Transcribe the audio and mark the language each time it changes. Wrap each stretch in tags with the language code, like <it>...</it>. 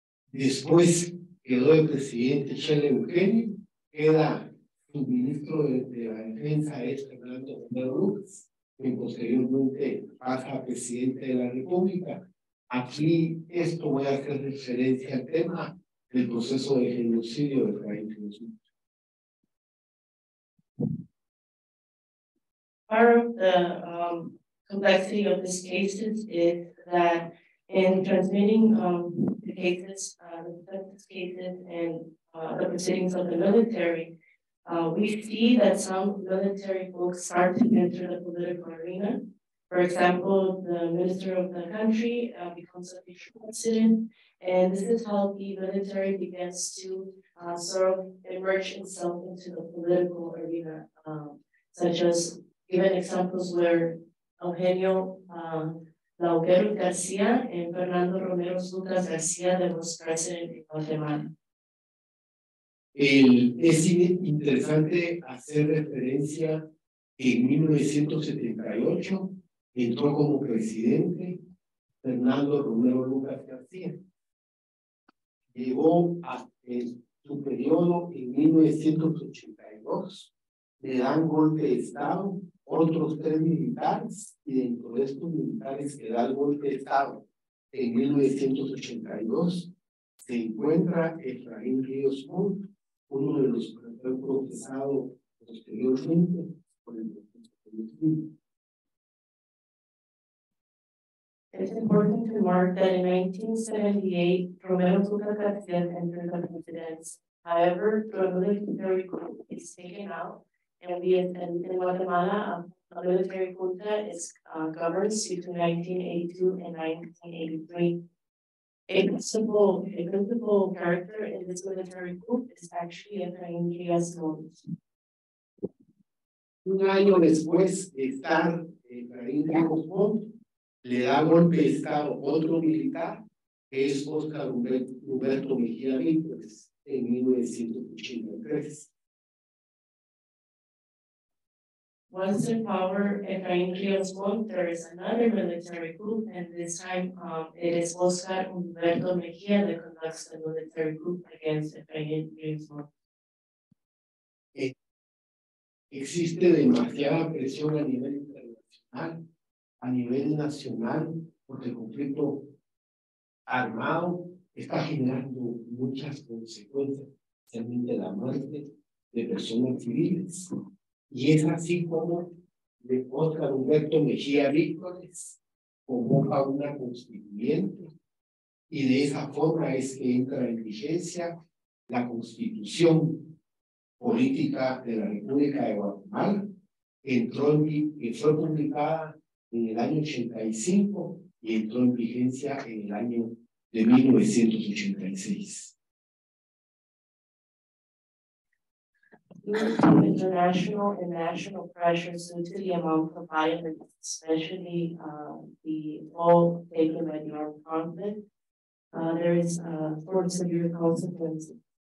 <es>Después quedó el presidente Chele Eugenio, queda su ministro de la Defensa es Fernando Lucas, que posteriormente pasa a presidente de la República. Aquí esto voy a hacer referencia al tema del proceso de genocidio de Efraín Ríos Montt.</es> <en>Part of the complexity of these cases is that In transmitting the cases, the cases and the proceedings of the military, we see that some military folks start to enter the political arena. For example, the minister of the country becomes a future president, and this is how the military begins to sort of emerge itself into the political arena, such as given examples where Eugenio Lauquero García and Fernando Romero Lucas García was president in Guatemala.</en> <es>Es interesante hacer referencia que en 1978 entró como presidente Fernando Romero Lucas García. Llegó a su periodo en 1982, le dan golpe de Estado, otros 3 militares, y dentro de estos militares que dan golpe de Estado en 1982, se encuentra Efraín Ríos Montt, uno de los que fue procesado posteriormente por el proceso político.</es> <en>It's important to mark that in 1978, Romero Lucas García entered the presidency. However, the military coup is taken out, and in Guatemala, a military junta is governs between 1982 and 1983. A principal character in this military coup is actually Efraín Ríos Montt.</en> <es>Un año después de estar Efraín Ríos Montt, le da golpe de Estado otro militar, que es Óscar Humberto Mejía Víctores, en 1983.</es> <en>Once in power, Efraín Ríos Montt, there is another military coup, and this time it is Óscar Humberto Mejía that conducts the military coup against Efraín Ríos Montt.</en> <es>Existe demasiada presión a nivel internacional, a nivel nacional, porque el conflicto armado está generando muchas consecuencias, especialmente la muerte de personas civiles. Y es así como Óscar Humberto Mejía Víctores convoca una constituyente, y de esa forma es que entra en vigencia la Constitución Política de la República de Guatemala, que fue publicada en el año 85 y entró en vigencia en el año de 1986.</es> <en>Due to international and national pressures due to the amount of violence, especially the toll taken by the armed conflict, there is for severe consequences.</en>